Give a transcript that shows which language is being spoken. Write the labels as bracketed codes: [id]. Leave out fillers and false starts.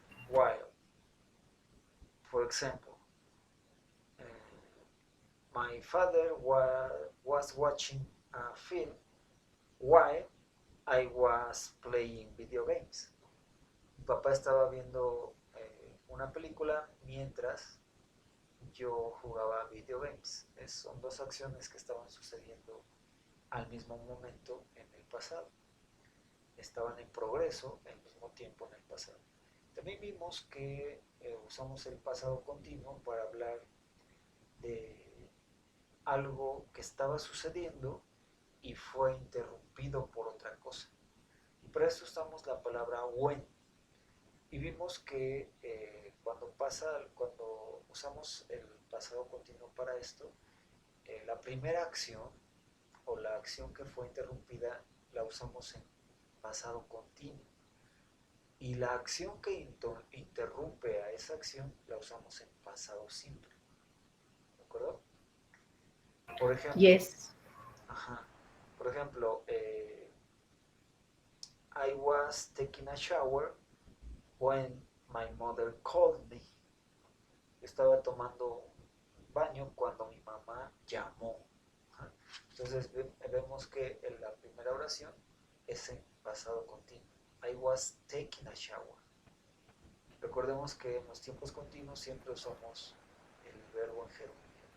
[en] While, for example, uh, my father was watching a film while I was playing video games. [es] Mi papá estaba viendo una película mientras yo jugaba [en] video games. [es] Son dos acciones que estaban sucediendo al mismo momento en el pasado. Estaban en progreso al mismo tiempo en el pasado. También vimos que usamos el pasado continuo para hablar de algo que estaba sucediendo y fue interrumpido por otra cosa. Y para eso usamos la palabra when. Y vimos que cuando usamos el pasado continuo para esto, la primera acción o la acción que fue interrumpida la usamos en pasado continuo. Y la acción que interrumpe a esa acción la usamos en pasado simple. ¿De acuerdo? Por ejemplo, [en] Yes. [es] ajá, por ejemplo, [en] I was taking a shower when my mother called me. [es] Yo estaba tomando un baño cuando mi mamá llamó. Ajá. Entonces vemos que en la primera oración es en pasado continuo. [en] I was taking a shower. [es] Recordemos que en los tiempos continuos siempre usamos el verbo en gerundio.